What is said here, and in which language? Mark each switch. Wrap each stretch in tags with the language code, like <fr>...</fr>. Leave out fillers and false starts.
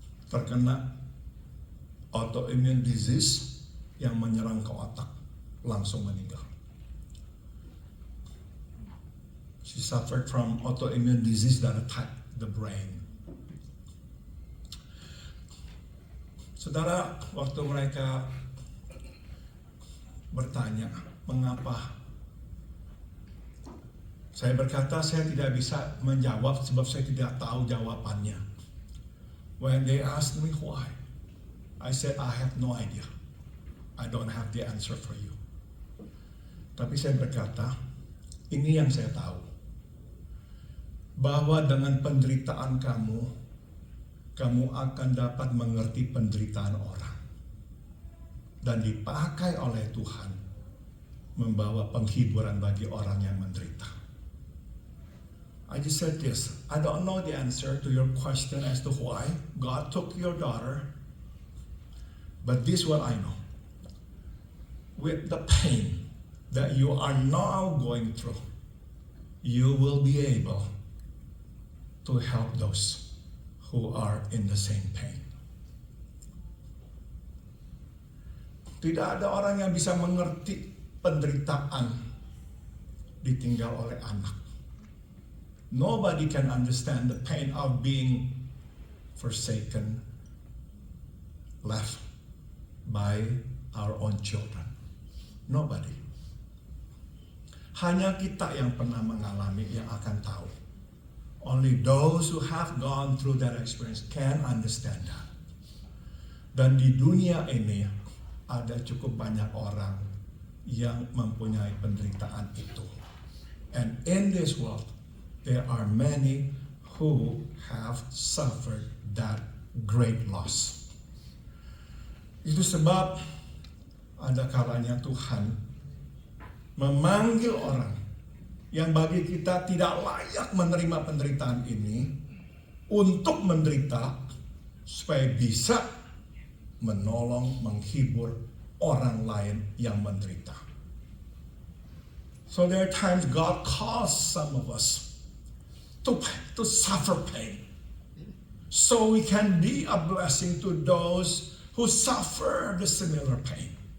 <id>Terkena autoimmune disease yang menyerang ke otak, langsung meninggal.</id> <en>She suffered from autoimmune disease that attacked the brain.</en> <id>Saudara, waktu mereka bertanya, mengapa? Saya berkata, saya tidak bisa menjawab sebab saya tidak tahu jawabannya.</id> <en>When they asked me why, I said, I have no idea. I don't have the answer for you.</en> <id>Tapi saya berkata, ini yang saya tahu. Bahwa dengan penderitaan kamu akan dapat mengerti penderitaan orang. Dan dipakai oleh Tuhan membawa penghiburan bagi orang yang menderita.</id> <en>I just said this, I don't know the answer to your question as to why God took your daughter, but this is what I know. With the pain that you are now going through, you will be able to help those who are in the same pain.</en> <id>Tidak ada orang yang bisa mengerti penderitaan ditinggal oleh anak.</id> <en>Nobody can understand the pain of being forsaken, left by our own children. Nobody.</en> <id>Hanya kita yang pernah mengalami yang akan tahu.</id> <en>Only those who have gone through that experience can understand that.</en> <id>Dan di dunia ini ada cukup banyak orang yang mempunyai penderitaan itu.</id> <en>And in this world, there are many who have suffered that great loss.</en> <id>Itu sebab ada kalanya Tuhan memanggil orang yang bagi kita tidak layak menerima penderitaan ini untuk menderita supaya bisa menolong, menghibur orang lain yang menderita.</id> <en>So there are times God calls some of us to suffer pain so we can be a blessing to those who suffer the similar pain.</en>